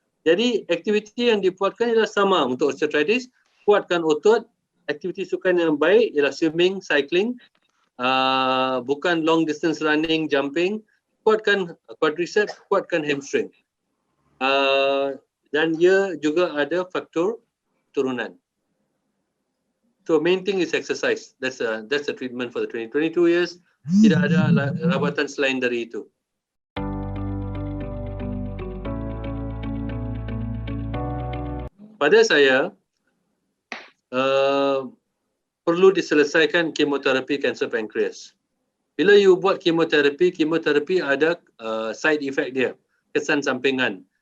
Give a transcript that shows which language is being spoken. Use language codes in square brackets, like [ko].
[ms] Jadi aktiviti yang dibuatkan ialah sama untuk osteoarthritis, kuatkan otot. Aktiviti sukan yang baik ialah swimming, cycling, bukan [en] long distance running, [ms] jumping, kuatkan quadriceps, kuatkan hamstring. Dan ia juga ada faktor turunan. [en] So main thing is exercise. That's the treatment for the 22 years. [ms] Tidak ada rawatan selain dari itu. Pada saya, perlu diselesaikan kemoterapi kanser pankreas. Bila you buat kemoterapi ada [en] side effect [ms] dia, kesan sampingan.